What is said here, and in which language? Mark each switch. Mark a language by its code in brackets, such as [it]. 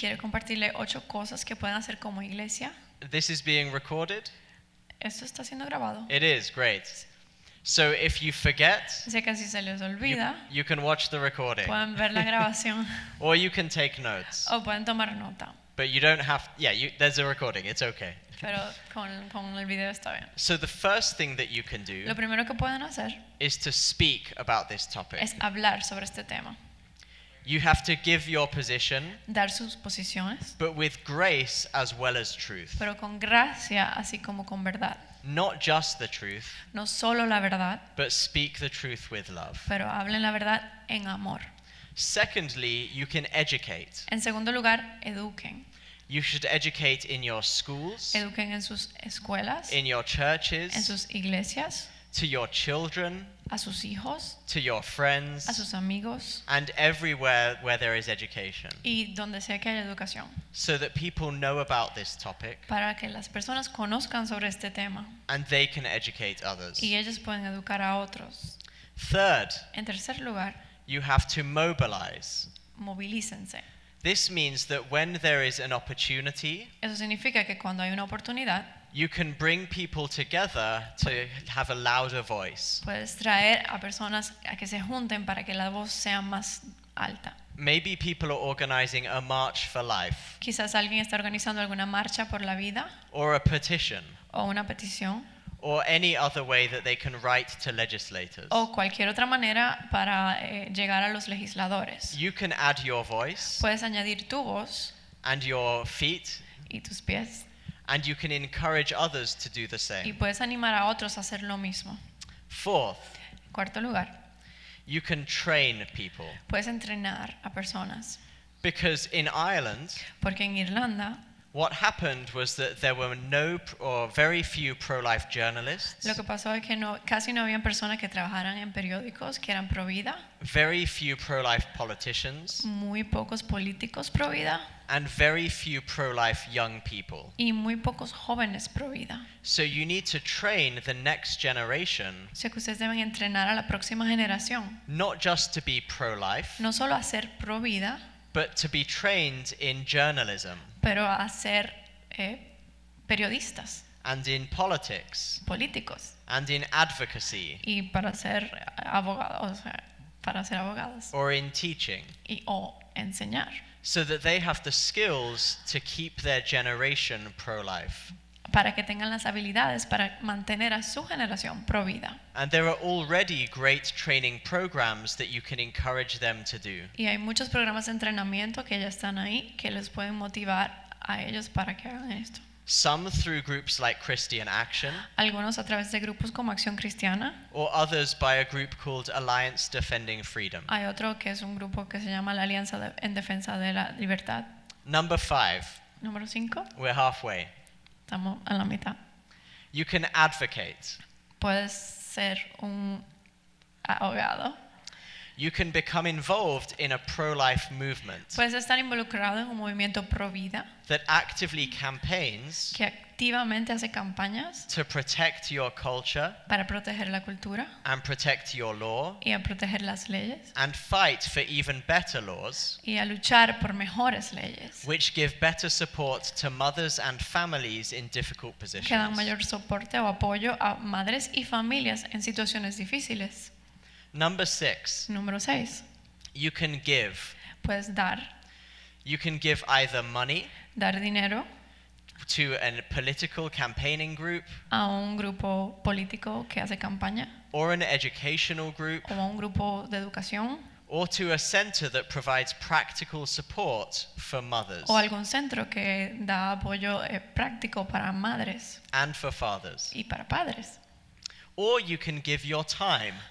[es] quiero compartirle 8 cosas que pueden hacer como iglesia. [en] This is being recorded? [es] Esto está siendo grabado. [en] It is, great. So if you forget, [es] O sea que si se les [en] you, [es] olvida, [en] you can watch the recording. [es] pueden ver la grabación [en] Or you can take notes. [es] o pueden tomar nota. [en] But you don't have, there's a recording, it's okay. [es] Pero con el video está bien. [en] So the first thing that you can [es] Lo [en] do [es] primero que pueden hacer [en] is to speak about this topic. [es] es hablar sobre este tema, [en] You have to give your position, [es] dar sus posiciones, [en] but with grace as well as truth. [es] pero con gracia así como con verdad. [en] Not just the truth, [es] No solo la verdad, [en] but speak the truth with love. [es] pero hablen la verdad en amor. [en] Secondly, you can educate. [es] En segundo lugar, eduquen. [en] You should educate in your schools, [es] Eduquen en sus escuelas, [en] in your [es] en [en] churches, [es] sus iglesias, [en] to your children, [es] a sus hijos, [en] to your [es] a [en] friends, [es] sus amigos [en] and everywhere where there is education, [es] y donde sea que haya educación, [en] so that people know about this topic [es] para que las personas conozcan sobre este tema [en] and they can educate others. [es] y ellos pueden educar a otros. [en] Third, [es] En tercer lugar, [en] you have to mobilize. [es] movilícense. [en] This means that when there is an opportunity, [es] Eso significa que cuando hay una oportunidad, [en] you can bring people together to have a louder voice. [es] puedes traer a personas a que se junten para que la voz sea más alta. [en] Maybe people are organizing a march for life [es] Quizás alguien está organizando alguna marcha por la vida [en] or a petition [es] o una petición [en] or any other way that they can write to legislators. [es] o cualquier otra manera para llegar a los legisladores. [en] You can add your voice [es] Puedes añadir tu voz [en] and your feet, [es] y tus pies [en] and you can encourage others to do the [es] y [en] same. [es] puedes animar a otros a hacer lo mismo. [en] Fourth, [es] En cuarto lugar, [en] you can train people. [es] puedes entrenar a personas. [en] Because in Ireland, [es] Porque en Irlanda [en] what happened was that there were no or very few pro-life journalists, [es] lo que pasó es que casi no habían personas que trabajaran en periódicos que eran pro vida, [en] very few pro-life politicians, [es] muy pocos políticos pro vida [en] and very few pro-life young people. [es] y muy pocos jóvenes pro vida. [en] So you need to train the next generation [es] O sea que ustedes deben entrenar a la próxima generación, [en] not just to be pro-life, [es] no solo a ser pro vida, [en] but to be trained in journalism [es] pero a ser periodistas, [en] and in politics [es] políticos [en] and in advocacy [es] y para ser abogados, o sea, para ser abogados [en] or in teaching, [es] o enseñar, [en] so that they have the skills to keep their generation pro-life. [es] para que tengan las habilidades para mantener a su generación pro vida. [en] And there are already great training programs that you can encourage them to do. [es] Y hay muchos programas de entrenamiento que ya están ahí que les pueden motivar a ellos para que hagan esto. [en] Some through groups like Christian Action, [es] Algunos a través de grupos como Acción Cristiana, [en] or others by a group called Alliance Defending Freedom. [es] hay otro que es un grupo que se llama la Alianza en Defensa de la Libertad. [en] Number 5, [es] Número 5, [en] we're halfway. [es] estamos a la mitad. [en] You can advocate. [es] Puedes ser un abogado, [en] You can become involved in a pro-life movement [es] puedes estar involucrado en un movimiento pro vida [en] that actively campaigns [es] que activamente hace campañas [en] to protect your culture [es] para proteger la cultura [en] and protect your law [es] y a proteger las leyes [en] and fight for even better laws [es] y a luchar por mejores leyes [en] which give better support to mothers and families in difficult [es] que dan [en] positions. [es] mayor soporte o apoyo a madres y familias en situaciones difíciles. [en] Number 6, [es] Número 6. [en] you can give. [es] Puedes dar [en] You can give either money [es] dinero [en] to a political campaigning group [es] a un grupo político que hace campaña [en] or an educational group [es] o a un grupo de educación [en] or to a center that provides practical support for mothers [es] o algún centro que da apoyo práctico para madres [en] and for fathers. [es] y para padres. [en] Or you can give your time